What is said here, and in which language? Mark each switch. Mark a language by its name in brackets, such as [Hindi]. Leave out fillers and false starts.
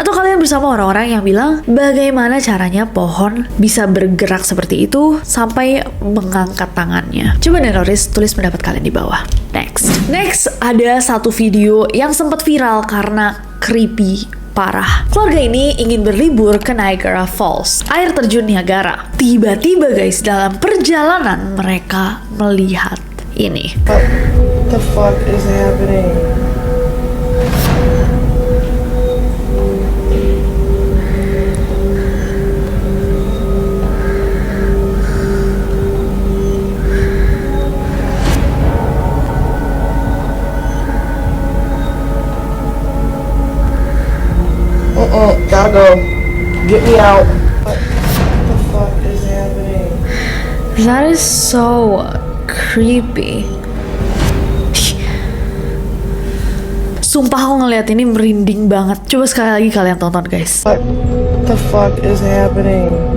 [Indonesian] Atau kalian bersama orang-orang yang bilang, bagaimana caranya pohon bisa bergerak seperti itu sampai mengangkat tangannya? Coba Neroris tulis pendapat kalian di bawah. Next ada satu video yang sempat viral karena creepy parah. Keluarga ini ingin berlibur ke Niagara Falls, air terjun Niagara. Tiba-tiba guys, dalam perjalanan mereka melihat ini. [English] What the fuck is happening? Gotta go. Get me out. What the fuck is happening? That is so creepy. [Indonesian] Sumpah aku ngeliat ini merinding banget. Coba sekali lagi kalian tonton guys. [English] What the fuck is happening?